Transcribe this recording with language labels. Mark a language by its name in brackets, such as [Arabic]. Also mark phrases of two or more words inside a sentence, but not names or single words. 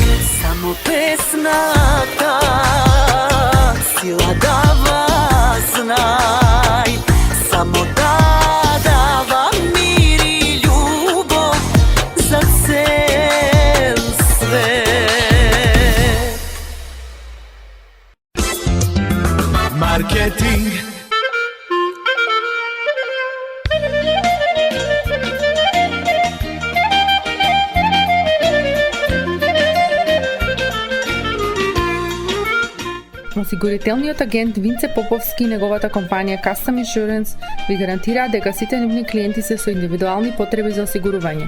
[Macedonian] Само песната, сила дава знај, само да дава мир и љубов за цел свет. Marketing. Осигурителниот агент Винце Поповски и неговата компанија Custom Insurance ви гарантираат дека сите нивни клиенти се со индивидуални потреби за осигурување.